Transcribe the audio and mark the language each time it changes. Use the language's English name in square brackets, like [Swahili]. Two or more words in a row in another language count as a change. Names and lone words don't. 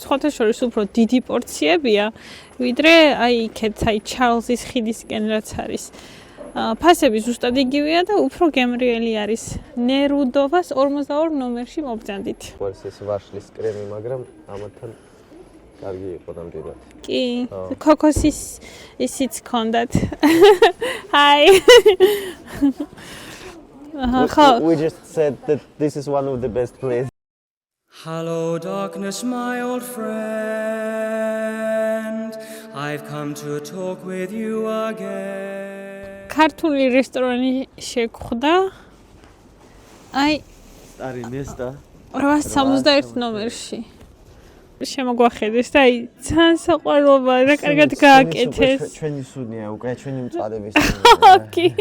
[Georgian] ხოთა შორის უფრო დიდი პორციებია, ვიდრე აი იქეთ, აი ჩარლზის ხიდისკენ რაც არის. ფასები ზუსტად იგივეა და უფრო გემრიელი არის. ნერუდოვას 42 ნომერში მობრძანდით. ყურს ეს ვაშლის კრემი, მაგრამ ამათთან კარგი იყო ნამდვილად. კი, ქოქოსის ისიც ქონდათ. [English] Hi. We just said that this is one of the best places. Hello, darkness, my old friend. I've come to talk with you again. [Georgian] ქართული რესტორანი შეგხვდა. აი, არი ნესტა. 861 ნომერში. შემოგვახედეს და აი, ძალიან საყვარლობა რა კარგად გააკეთეს. ჩვენი სუნია, უკვე ჩვენი მწადების. კი.